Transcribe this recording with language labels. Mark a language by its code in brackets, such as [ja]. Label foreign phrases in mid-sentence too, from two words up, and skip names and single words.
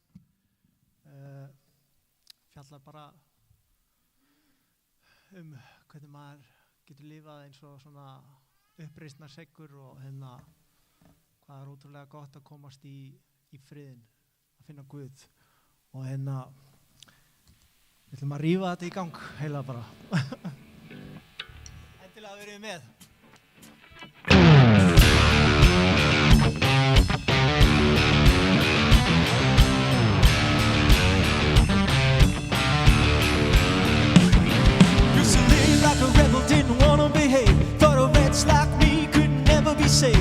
[is] Fjallar bara hvernig maður getur lifað eins og svona uppreisnar seggur og hvað er ótrúlega gott að komast í friðinn, að finna Guð og við ætlum að rífa þetta í gang heila bara. Endilega verið með. [en] A rebel didn't want to behave, thought a wretch like me could never be saved.